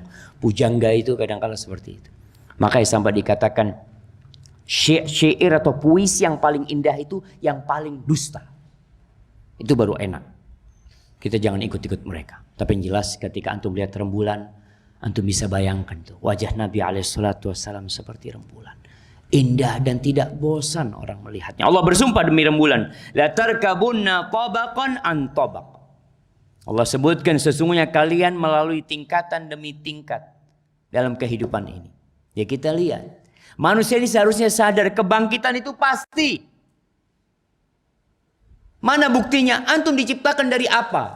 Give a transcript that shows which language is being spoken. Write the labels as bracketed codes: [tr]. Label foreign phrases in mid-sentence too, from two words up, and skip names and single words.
[id] Pujangga itu kadang-kala seperti itu. Makanya sampai dikatakan syair atau puisi yang paling indah itu yang paling dusta. Itu baru enak. Kita jangan ikut-ikut mereka. Tapi yang jelas ketika antum lihat rembulan, antum bisa bayangkan tuh wajah Nabi SAW seperti rembulan. Indah dan tidak bosan orang melihatnya. Allah bersumpah demi rembulan. [ar] لتركبن طبقا عن طبق. [id] Allah sebutkan sesungguhnya kalian melalui tingkatan demi tingkat dalam kehidupan ini. Ya kita lihat. Manusia ini seharusnya sadar kebangkitan itu pasti. Mana buktinya? Antum diciptakan dari apa?